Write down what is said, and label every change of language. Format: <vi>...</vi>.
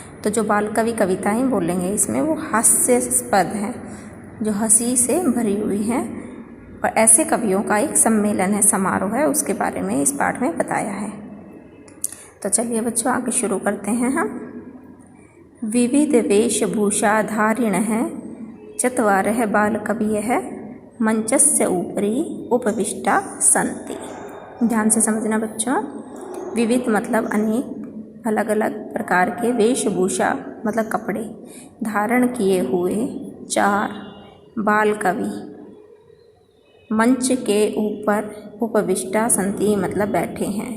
<hi>तो जो बाल कवि कविताएं बोलेंगे इसमें वो हास्यास्पद हैं, जो हंसी से भरी हुई हैं। और ऐसे कवियों का एक सम्मेलन है, समारोह है, उसके बारे में इस पाठ में बताया है। तो चलिए बच्चों आगे शुरू करते हैं हम।</hi> <sa>विविध वेशभूषा धारिण है चत्वारः बालकवयः मंचस्य ऊपरी उपविष्टा सन्ति।</sa> <hi>ध्यान से समझना बच्चों। विविध मतलब अनेक, अलग अलग प्रकार के, वेशभूषा मतलब कपड़े धारण किए हुए 4 बाल कवि मंच के ऊपर</hi> <sa>उपविष्टा सन्ति</sa> <hi>मतलब बैठे हैं।</hi>